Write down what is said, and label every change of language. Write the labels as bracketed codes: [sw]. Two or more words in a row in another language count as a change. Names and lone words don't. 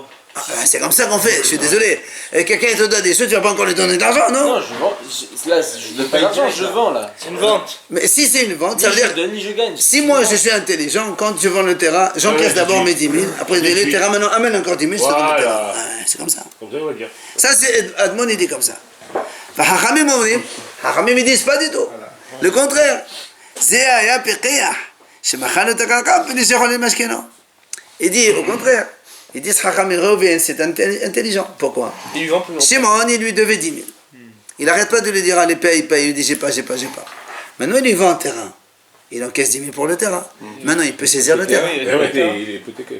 [fr] C'est comme ça qu'on fait, je suis désolé. Et quelqu'un il te donne des choses, tu vas pas encore lui donner de l'argent, non? Non, je vends. Là, je donne pas l'argent, je vends là. C'est une vente. Mais si c'est une vente, Ni ça veut je dire. donne, ni je gagne. Si moi je suis intelligent, quand je vends le terrain, j'encaisse Ouais, d'abord tu- mes 10 000, après je dis le terrain maintenant amène encore 10 000, je te donne le Voilà. terrain. Ouais, c'est comme ça. Comme ça, on va dire. Ça c'est Admon il dit comme ça. [he] חכמים אומרים, [fr] Hachamim ils disent pas du tout. Le contraire. [he] זה היה פיקח, שמכרנו את הקרקע מפני שיכולים למשכנו. [fr] Il dit au contraire. Ils disent Hachamim Réhouven, c'est intelligent. Pourquoi? Il lui vend plus longtemps. Shimon, il lui devait 10 000. Il n'arrête pas de lui dire allez paye, paye. Il dit j'ai pas. Maintenant il lui vend un terrain. Il encaisse 10 000 pour le terrain. Maintenant il peut saisir le terrain. Oui, Eh ouais, il est hypothéqué.